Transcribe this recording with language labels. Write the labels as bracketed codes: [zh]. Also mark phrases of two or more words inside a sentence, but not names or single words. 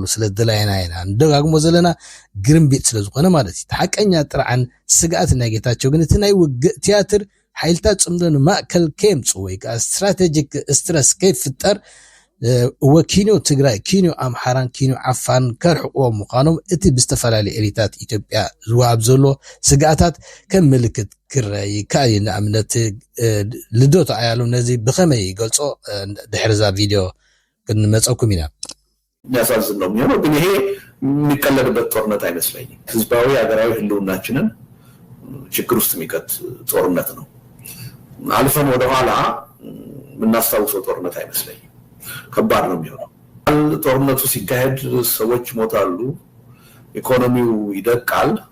[ti] ስለዝደለየና ኢና እንደጋግሞ ዘለና ግርምቢጥ ስለዝኾነ ማለት እዩ ሓቀኛ ጥርዓን ስጋኣት ናይ ጌታቸው ግን እቲ ናይ ውግእ ቲያትር ሓይልታት ፅምዶ ንማእከል ከየምፅኡ ወይ ከዓ [en] strategic stress [ti] ከይፍጠር ወኪኖ ትግራይ ኪኖ ኣምሓራን ኪኖ ዓፋን ከርሕቅዎም ምዃኖም እቲ ብዝተፈላለዩ ኤሊታት ኢትዮጵያ ዝዋሃብ ዘሎ ስጋኣታት ከም ምልክት ክረኣይ ይከኣል እዩ ንኣብነት ልደቱ ኣያሎም ነዚ ብኸመይ ይገልጾ ድሕሪ ዛ ቪድዮ ክንመፀኩም ኢና [am] የሚያሳዝን ነው የሚሆነው ግን ይሄ የሚቀለድበት ጦርነት አይመስለኝም ህዝባዊ ሀገራዊ ህልውናችንን ችግር ውስጥ የሚከት ጦርነት ነው አልፈን ወደኋላ የምናስታውሰው ጦርነት አይመስለኝም ከባድ ነው የሚሆነው ጦርነቱ ሲካሄድ ሰዎች ሞታሉ ኢኮኖሚው ይደቃል